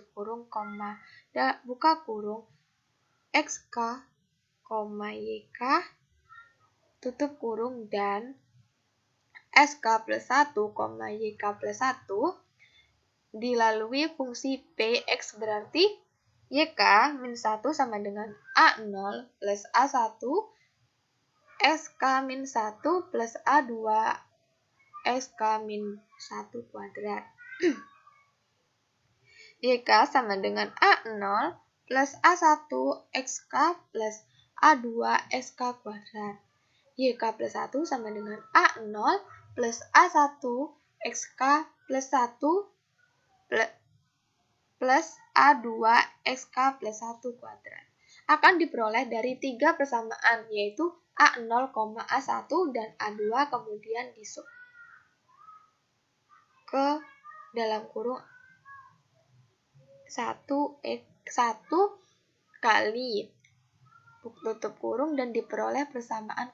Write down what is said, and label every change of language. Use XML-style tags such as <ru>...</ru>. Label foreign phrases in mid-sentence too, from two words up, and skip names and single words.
<id>kurung buka kurung XK, YK tutup kurung dan SK plus 1, YK plus 1 dilalui fungsi PX berarti YK min 1 sama dengan A0 plus A1 SK min 1 plus A2 SK min 1 kuadrat. YK sama dengan A0 plus A1 XK plus A2 SK kuadrat. YK plus 1 sama dengan A0 plus A1 XK plus 1 plus A2 XK plus 1 kuadrat akan diperoleh dari 3 persamaan, yaitu A0, A1, dan A2 kemudian disub ke dalam kurung 1 kali tutup kurung dan diperoleh persamaan</id>